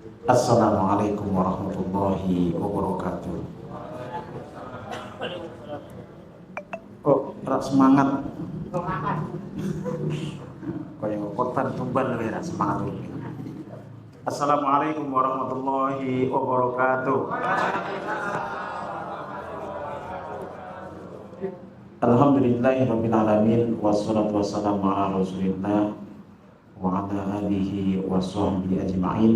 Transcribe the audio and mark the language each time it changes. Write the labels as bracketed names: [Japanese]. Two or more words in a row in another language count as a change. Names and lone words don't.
[Arabic] السلام عليكم ورحمة الله وبركاته. [Javanese] Kok rak semangat? Kayak korban tumban lebih rak semangat. [Arabic] السلام عليكم ورحمة الله وبركاته. الحمد لله رب العالمين والصلاة والسلام على رسول الله وعلى آله وصحبه أجمعين.